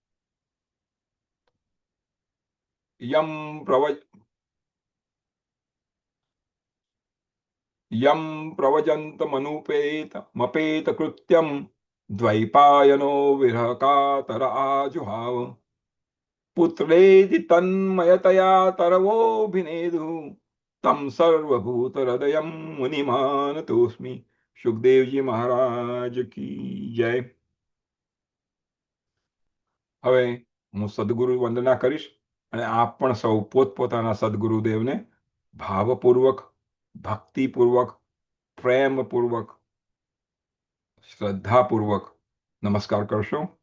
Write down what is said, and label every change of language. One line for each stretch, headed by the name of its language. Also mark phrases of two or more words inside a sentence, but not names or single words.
Sanskrit: यं प्रव यं प्रवजन्तमनुपेत कृत्यं द्वैपायनो विरहकातर आजुहाव पुत्रेति तन्मयतया तरवोऽभिनेदुः तं सर्वभूतहृदयं मुनिमानतोऽस्मि।
Hindi: सुखदेव जी महाराज की जय।
Gujarati: હવે હું સદગુરુ વંદના કરીશ અને આપ પણ સૌ પોતપોતાના સદગુરુદેવને ભાવપૂર્વક, ભક્તિપૂર્વક, પ્રેમપૂર્વક, શ્રદ્ધાપૂર્વક નમસ્કાર કરશો।